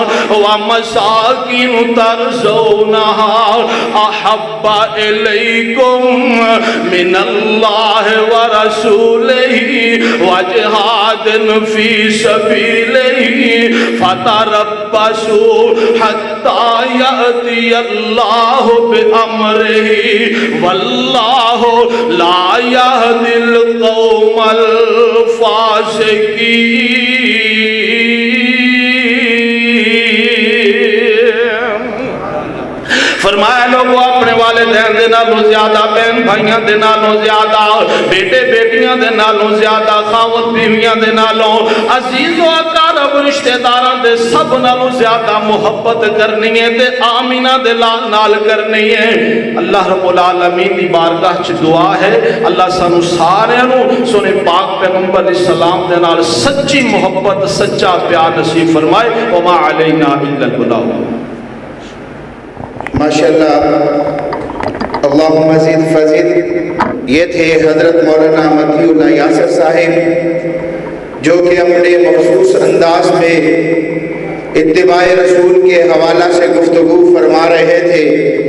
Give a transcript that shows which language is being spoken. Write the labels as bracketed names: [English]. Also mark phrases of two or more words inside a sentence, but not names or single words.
[Arabic] ومساکن ترضونها احب الیکم من اللہ ورسولہ وجہاد فی سبیلہ فتربصوا حتی یأتی اللہ بامرہ واللہ لا یہدی القوم [Punjabi] الفاسقین فرمایا لوگوں اپنے والدین دے نالوں زیادہ بہن بھائیاں دے نالوں زیادہ بیٹے بیٹیاں دے نالوں زیادہ خاوند بیویاں دے نالوں عزیز و اقارب رشتہ داراں دے سب نالوں زیادہ محبت کرنی ہے تے آمینہ دے نال کرنی ہے اللہ رب العالمین دی بارگاہ چ دعا ہے اللہ سانو سارے نو سنے پاک پیغمبر [Arabic] علیہ السلام [Punjabi] دے نال سچی محبت سچا پیار نصیب فرمائے [Arabic] وما علینا الا البلاغ ماشاءاللہ اللہم مزید فزید [Urdu] یہ تھے حضرت مولانا متی اللہ یاسر صاحب جو کہ اپنے مخصوص انداز میں اتباع رسول کے حوالہ سے گفتگو فرما رہے تھے